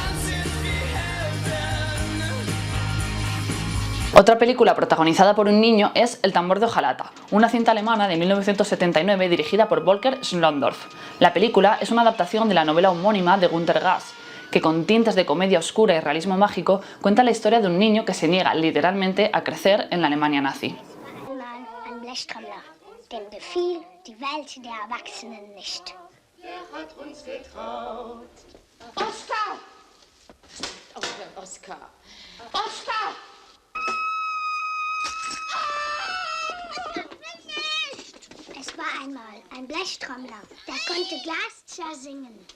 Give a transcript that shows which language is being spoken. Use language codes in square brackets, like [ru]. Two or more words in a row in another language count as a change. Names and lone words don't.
[es] Otra película protagonizada por un niño es El tambor de hojalata, una cinta alemana de 1979 dirigida por Volker Schlöndorff. La película es una adaptación de la novela homónima de Günter Grass, que con tintes de comedia oscura y realismo mágico cuenta la historia de un niño que se niega literalmente a crecer en la Alemania nazi. [de] Denn gefiel die Welt der Erwachsenen nicht. Oskar! Oh, Oskar! Oskar! Es war einmal ein Blechtrommler, der konnte Glas zersingen.